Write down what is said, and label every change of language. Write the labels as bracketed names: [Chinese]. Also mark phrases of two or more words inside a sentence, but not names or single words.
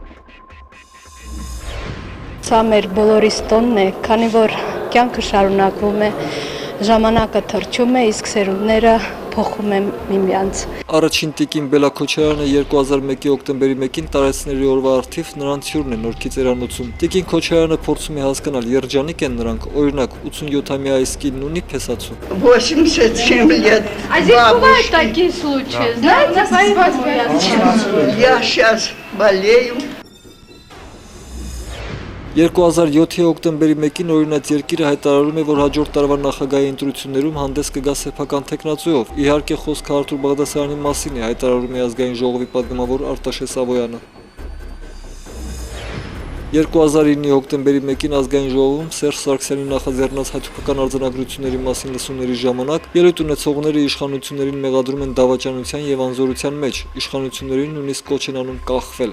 [Armenian] Սա մեր բոլորիս տոնն է, քանի որ կյանքը շարունակվում է, ժամանակը թռչում է, իսկ սերունդները փոխում են միմյանց։ Առաջին տիկին Բելա Քոչարյանը 2001-ի հոկտեմբերի 1-ին տարեցների օրվա արդիվ նրանց հյուրն է Նորքի ծերանոցում։ Տիկին Քոչարյանը փորձում է հասկանալ, երջանիկ են նրանք, օրինակ 87-ամյա այս կինն ունի փեսացու։ [Russian] 87 лет. А здесь бывают такие случаи, знаете, Я сейчас болею. [Armenian] 2007-ի հոկտեմբերի 1-ին օրինաց երկիրը հայտարարում է, որ հաջորդ տարվա նախագահի ընտրություններում հանդես կգա սեփական թեկնածուով։ Իհարկե խոսքը Արթուր Բաղդասարյանի մասին է, հայտարարում է ազգային ժողովի պատգամավոր Արտաշես Սավոյանը։ 2009-ի հոկտեմբերի 1-ին ազգային ժողովում Սերժ Սարգսյանի նախաձեռնած հայցուկական արձանագրությունների մասին լսումների ժամանակ ելույթ ունեցողները իշխանություններին մեղադրում են դավաճանության եւ անզորության մեջ, իշխանություններին նույնիսկ կոչ են անում կախվել։